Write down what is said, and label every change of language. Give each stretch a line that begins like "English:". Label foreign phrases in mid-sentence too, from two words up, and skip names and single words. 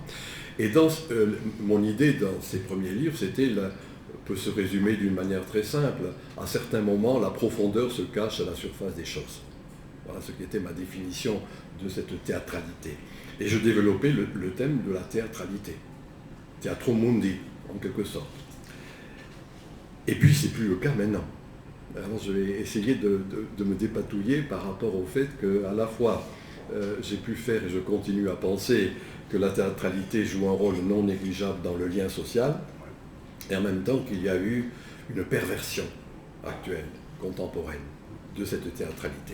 French: Et mon idée dans ces premiers livres, c'était peut se résumer d'une manière très simple. À certains moments, la profondeur se cache à la surface des choses. Voilà ce qui était ma définition de cette théâtralité. Et je développais le thème de la théâtralité.
Latin: Theatrum mundi,
French: en quelque sorte. Et puis, c'est plus le cas maintenant. Alors, je vais essayer de me dépatouiller par rapport au fait qu'à la fois, j'ai pu faire et je continue à penser que la théâtralité joue un rôle non négligeable dans le lien social, et en même temps qu'il y a eu une perversion actuelle, contemporaine, de cette théâtralité.